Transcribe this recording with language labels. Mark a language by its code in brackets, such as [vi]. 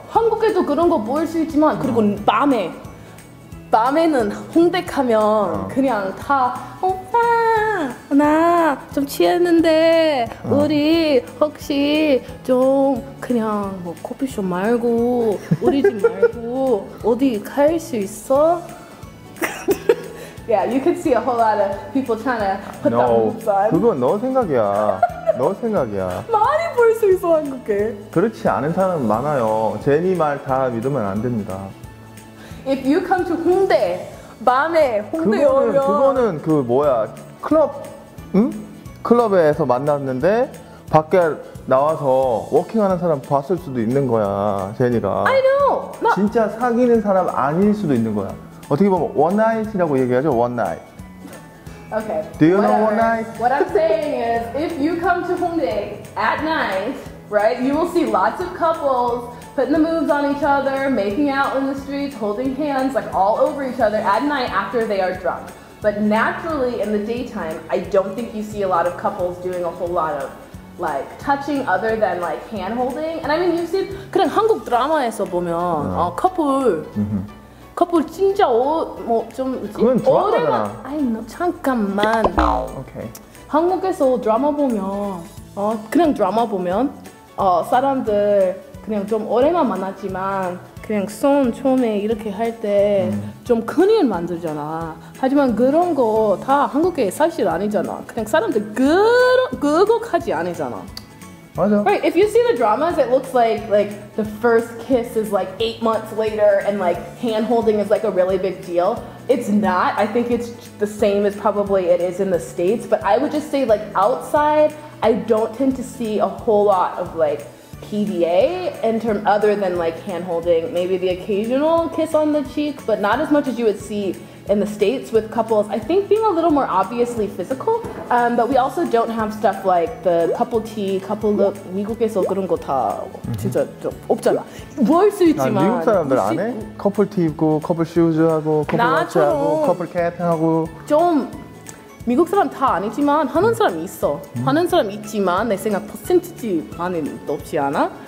[ko] 한국에도 그런 거 볼 수 있지만 그리고 밤에는 홍대 가면 그냥 다 오빠 나 좀 취했는데 우리 혹시 좀 그냥 뭐 커피숍 말고 우리 집 말고 어디 갈 수 있어? [en] Yeah, you could see a whole lot of people trying to put that moves on. [ko] 그건 너 생각이야. 너 생각이야. 많이 볼 수 있어 한국에. 그렇지 않은 사람은 많아요. 제니 말 다 믿으면 안 됩니다. [en] If you come to 홍대, [ko] 밤에 홍대 오면 그거는 그 뭐야 클럽, 클럽에서 만났는데 밖에 나와서 워킹하는 사람 봤을 수도 있는 거야, 제니가. [en] I know. [ko] 진짜 사귀는 사람 아닐 수도 있는 거야. 어떻게 보면 원나잇이라고 얘기하죠, 원나잇. [en] Okay. Do you know one night? What I'm saying is, if you come to Hongdae at night, right, you will see lots of couples putting the moves on each other, making out in the streets, holding hands, like all over each other at night after they are drunk. But naturally, in the daytime, I don't think you see a lot of couples doing a whole lot of like touching other than like hand holding. And I mean, you've seen [ko] 그냥 한국 드라마에서 보면 커플 진짜 뭐좀 그건 드라마잖아. 아니 잠깐만. 오케이. 한국에서 드라마 보면 그냥 드라마 보면 사람들 그냥 좀 오래만 만났지만 그냥 손 처음에 이렇게 할 때 좀 큰일 만들잖아. 하지만 그런 거 다 한국에 사실 아니잖아. 그냥 사람들 그거 하지 않잖아. 맞아. [en] Right, if you see the dramas, it looks like the first kiss is like 8 months later and like hand holding is like a really big deal. It's not. I think it's the same as probably it is in the States, but I would just say like outside, I don't tend to see a whole lot of like PDA in term other than like hand holding, maybe the occasional kiss on the cheek, but not as much as you would see in the States with couples, I think being a little more obviously physical, but we also don't have stuff like the couple tea, couple look. [ko] 미국에서 그런 거 다 진짜 좀 없잖아. 뭐 할 수 있지만 미국 사람들 안 해? 커플 티 입고, 커플 슈즈 하고, 커플 워치 하고, 커플 캡 하고. 좀 미국 사람 다 아니지만 하는 사람 있어. 하는 사람 있지만 내 생각 퍼센티지만은 높지 않아.